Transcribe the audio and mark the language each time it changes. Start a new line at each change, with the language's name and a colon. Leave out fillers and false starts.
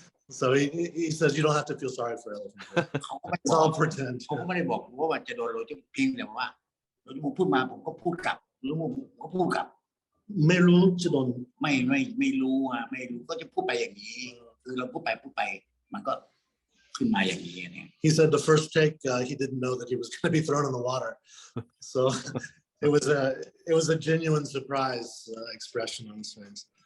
English: So he says you don't have to feel sorry for elephant. It's all pretend.
Thai: ผมก็ไม่ได้บอกว่าจะโดนโรเจอร์พิงแต่ว่าโรเจอร์ มูร์พูดมาผมก็พูดกลับโรเจอร์ มูร์ก็พูดกลับ ไม่รู้จะโดน ไม่รู้ก็จะพูดไปอย่างนี้คือเราพูดไปมันก็ขึ้นมาอย่างนี้เนี่ย
English: He said the first take he didn't know that he was going to be thrown in the water, so it was a genuine surprise expression on his face.